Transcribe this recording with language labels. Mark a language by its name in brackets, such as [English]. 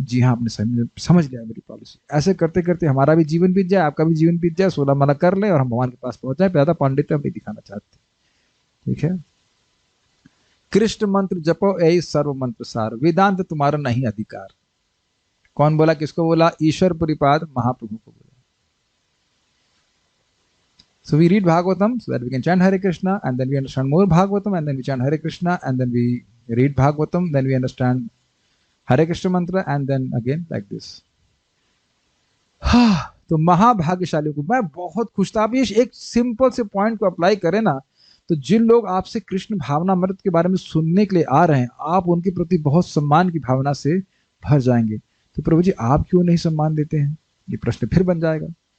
[Hindi] जी हाँ, आपने समझ लिया मेरी पॉलिसी। ऐसे करते करते हमारा भी जीवन बीत जाए, आपका भी जीवन बीत जाए, 16 माला कर ले और हम भगवान के पास पहुंच जाए। ज्यादा पांडित्य हम नहीं दिखाना चाहते, ठीक है। कृष्ण मंत्र जपो यही सर्व मंत्र सार, वेदांत तुम्हारा नहीं अधिकार। कौन बोला, किसको बोला? ईश्वर परिपाद महाप्रभु को बोला। [English] So we read Bhagavatam so that we can chant Hare Krishna, and then we understand more Bhagavatam, and then we chant Hare Krishna, and then we read Bhagavatam, then we understand Hare Krishna mantra, and then again like this. [Hindi] तो महाभाग्यशाली को मैं बहुत खुश था। आप ये एक simple से पॉइंट को अप्लाई करें ना, तो जिन लोग आपसे कृष्ण भावनामृत के बारे में सुनने के लिए आ रहे हैं, आप उनके प्रति बहुत सम्मान की भावना से भर जाएंगे। तो प्रभु जी आप क्यों नहीं सम्मान देते हैं, ये प्रश्न फिर बन जाएगा।